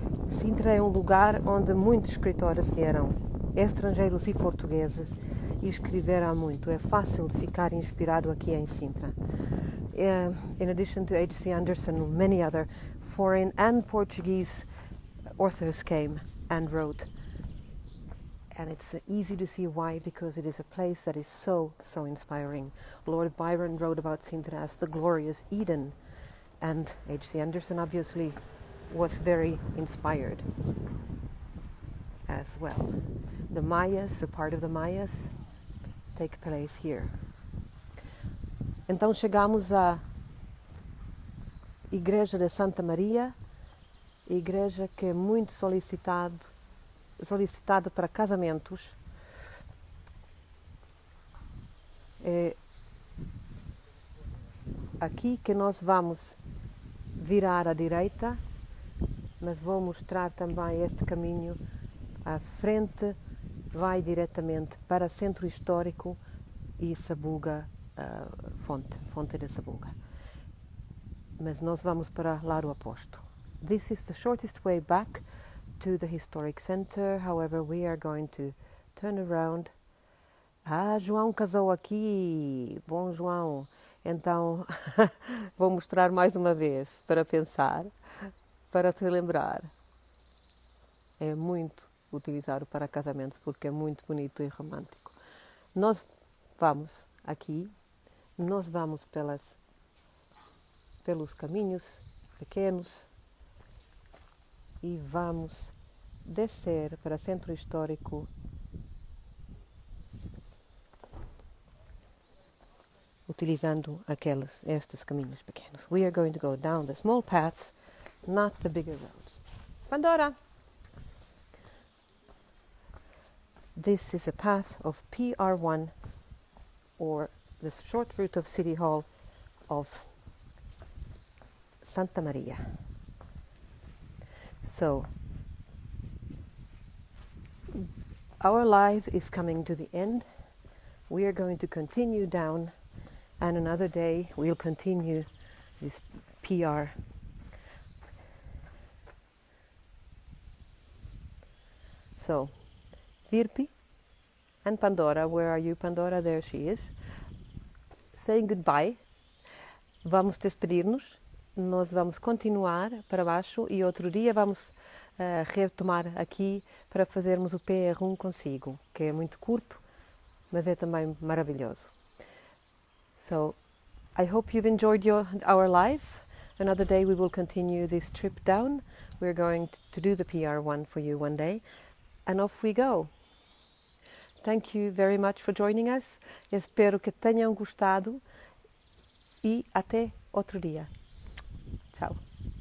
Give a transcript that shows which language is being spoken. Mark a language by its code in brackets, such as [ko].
[pt] Sintra é um lugar onde muitos escritores vieram estrangeiros e portugueses e escreveram muito. É fácil de ficar inspirado aqui em Sintra. [en] In addition to H.C. Andersen, many other foreign and Portuguese authors came and wrote. And it's easy to see why, because it is a place that is so inspiring. Lord Byron wrote about Sintra as the glorious Eden, and H.C. Andersen obviously was very inspired as well. The Mayas, a part of the Mayas, take place here. [pt] Então chegamos à Igreja de Santa Maria, igreja que é muito solicitado para casamentos. É aqui que nós vamos virar à direita, mas vou mostrar também este caminho. À frente vai diretamente para Centro Histórico e Sabuga, Fonte de Sabuga. Mas nós vamos para lado oposto. [en] This is the shortest way back to the Historic Center. However, we are going to turn around. [pt] João casou aqui. Bom, João. Então, vou mostrar mais uma vez para pensar, para te lembrar. É muito utilizado para casamentos porque é muito bonito e romântico. Nós vamos aqui, nós vamos pelos caminhos pequenos e vamos descer para Centro Histórico utilizando estes caminhos pequenos. [en] We are going to go down the small paths, not the bigger roads. Pandora! This is a path of PR1, or the short route of City Hall of Santa Maria. So, our life is coming to the end. We are going to continue down, and another day we'll continue this PR. So, Virpi and Pandora, where are you, Pandora? There she is. Saying goodbye. [pt] Vamos despedir-nos. Nós vamos continuar para baixo e outro dia vamos retomar aqui para fazermos o PR1 consigo, que é muito curto, mas é também maravilhoso. [en] So, I hope you've enjoyed our life. Another day we will continue this trip down. We're going to do the PR1 for you one day. And off we go. Thank you very much for joining us. [pt] Espero que tenham gostado e até outro dia. Tchau.